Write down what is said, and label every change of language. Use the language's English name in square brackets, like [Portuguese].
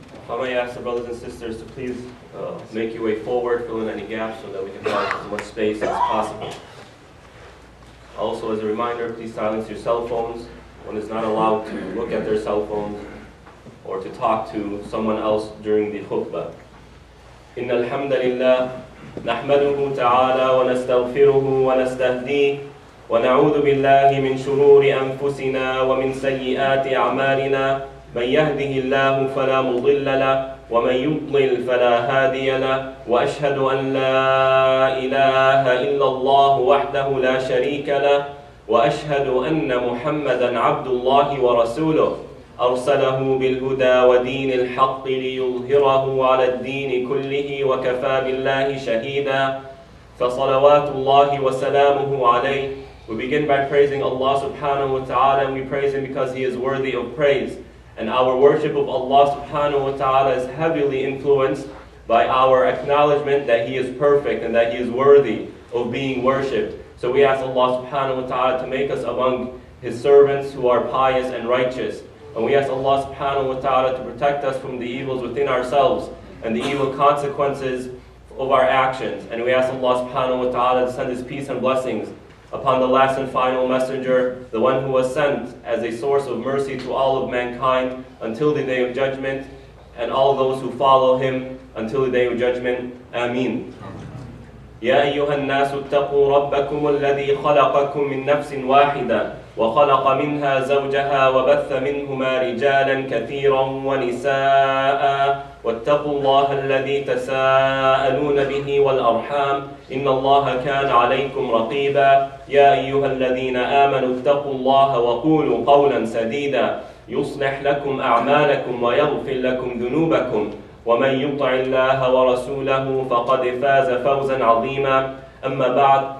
[English] I may ask the brothers and sisters to please make your way forward, fill in any gaps so that we can have as much space as possible. Also, as a reminder, please silence your cell phones. One is not allowed to look at their cell phones or to talk to someone else during the khutbah. [Arabic] إن الحمد لله نحمده تعالى ونستغفره ونستهديه ونعوذ بالله من شرور أنفسنا ومن سيئات أعمالنا من يهده الله فلا مضل له ومن يضلل فلا هادي له وأشهد أن لا إله إلا الله وحده لا شريك له وأشهد أن محمدا عبد الله ورسوله أرسله بالهدى ودين الحق ليظهره على الدين كله وكفى بالله شهيدا فصلوات الله وسلامه عليه. [English] We begin by praising Allah subhanahu wa ta'ala, and we praise Him because He is worthy of praise. And our worship of Allah subhanahu wa ta'ala is heavily influenced by our acknowledgement that He is perfect and that He is worthy of being worshipped. So we ask Allah subhanahu wa ta'ala to make us among His servants who are pious and righteous. And we ask Allah subhanahu wa ta'ala to protect us from the evils within ourselves and the evil consequences of our actions. And we ask Allah subhanahu wa ta'ala to send His peace and blessings upon the last and final messenger, the one who was sent as a source of mercy to all of mankind until the day of judgment, and all those who follow him until the day of judgment. Ameen. [Arabic] يا أيها الناس اتقوا ربكم الذي خلقكم من نفس واحدة وخلق منها زوجها وبث منهما رجالا كثيرا ونساء واتقوا الله الذي تساءلون به والأرحام إن الله كان عليكم رقيبا يا أيها الذين آمنوا اتقوا الله وقولوا قولا سديدا يصلح لكم أعمالكم ويغفر لكم ذنوبكم ومن يطع الله ورسوله فقد فاز فوزا عظيما أما بعد.